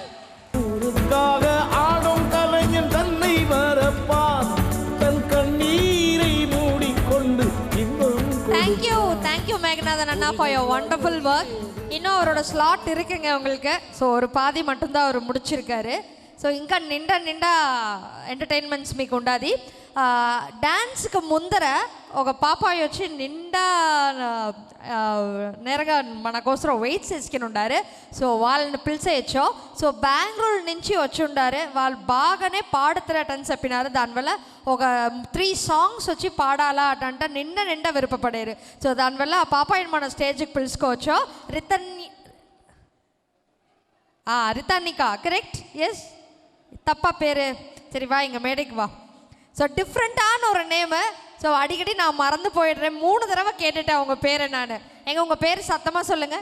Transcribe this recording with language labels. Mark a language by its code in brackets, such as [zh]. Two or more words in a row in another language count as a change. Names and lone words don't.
[ta] ஊருக்காக ஆடும் கலைஞன் தன்னை வரப்பான், தன் கண்ணீரை மூடிக்கொண்டு தேங்க்யூ மேகநாதன் அண்ணா [en] for your wonderful work. [ta] இன்னும் அவரோட ஸ்லாட் இருக்குங்க உங்களுக்கு. ஸோ ஒரு பாதி மட்டும்தான் அவர் முடிச்சிருக்காரு. [te] సో ఇంకా నిండా ఎంటర్టైన్మెంట్స్ మీకు ఉండాది. డాన్స్కి ముందర ఒక పాపాయి వచ్చి నిండా నేరుగా మన కోసం వెయిట్స్ వేసుకుని ఉండారు. సో వాళ్ళని పిలిచేయచ్చు. సో బెంగళూరు నుంచి వచ్చి ఉండారు. వాళ్ళు బాగానే పాడుతారటని చెప్పినారు. దానివల్ల ఒక 3 songs వచ్చి పాడాలా అటంట నిండా విరుపపడారు. సో దానివల్ల ఆ పాపాయిని మన స్టేజ్కి పిలుచుకోవచ్చు. [ta] ரித்தானிகா கரெக்ட்? எஸ், தப்பா பேர். சரி வா, இங்கே மேடைக்கு வா. ஸோ டிஃப்ரெண்ட்டான ஒரு நேமு. ஸோ அடிக்கடி நான் மறந்து போயிடுறேன். 3 தடவை கேட்டுட்டேன் உங்கள் பேரை நான். எங்க உங்கள் பேர் சத்தமாக சொல்லுங்கள்.